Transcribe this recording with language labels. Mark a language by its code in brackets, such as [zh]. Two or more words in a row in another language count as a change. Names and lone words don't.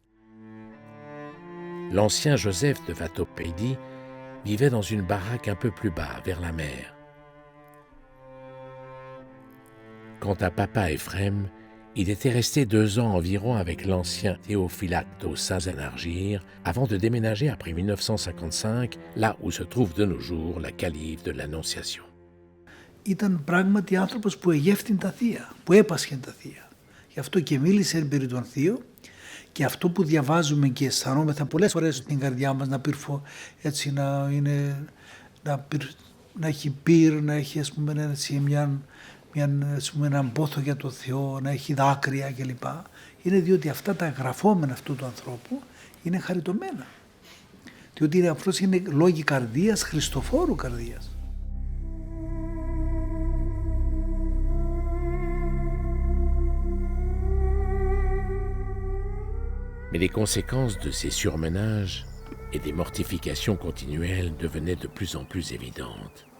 [fr] L'ancien Joseph de Vatopédi vivait dans une baraque un peu plus bas, vers la mer. Quant à Papa Ephrem, il était resté 2 ans environ avec l'ancien Théophylacte aux Saints Anargyres avant de déménager après 1955, là où se trouve de nos jours la calife de l'Annonciation. [el] Ήταν πράγματι άνθρωπος που εγεύθυνε τα θεία, που έπασχε τα θεία. Γι' αυτό και μίλησε περί των θείων, και αυτό που διαβάζουμε και αισθανόμεθα πολλές φορές στην καρδιά μας, να πυρφω, έτσι να έχει πυρ, να έχει ας πούμε, έτσι, έναν πόθο για το Θεό, να έχει δάκρυα κλπ. Είναι διότι αυτά τα γραφόμενα αυτού του ανθρώπου είναι χαριτωμένα. Διότι αυτός είναι λόγοι καρδίας, χριστοφόρου καρδίας. [fr] Mais les conséquences de ces surmenages et des mortifications continuelles devenaient de plus en plus évidentes.